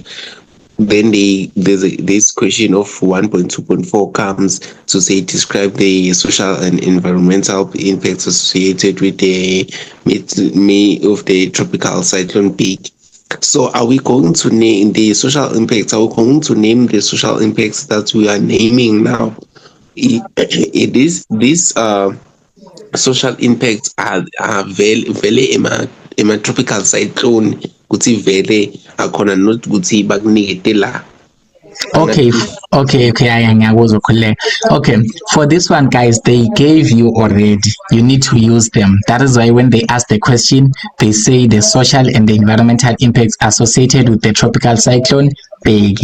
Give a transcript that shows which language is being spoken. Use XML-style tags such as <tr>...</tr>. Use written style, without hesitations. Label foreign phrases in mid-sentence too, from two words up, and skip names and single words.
<en>Then this question of 1.2.4 comes to say describe the social and environmental impacts associated with the of the tropical cyclone peak. So are we going to name the social impacts? Are we going to name the social impacts that we are naming now? These social impacts are</en> <ss>vele ema-</ss> <en>tropical cyclone</en> <ss>kuthi vele akhona not kuthi bakunikete la.</ss> <en>Okay, okay, for this one, guys, they gave you already. You need to use them. That is why when they ask the question, they say the social and the environmental impacts associated with the tropical cyclone big.</en>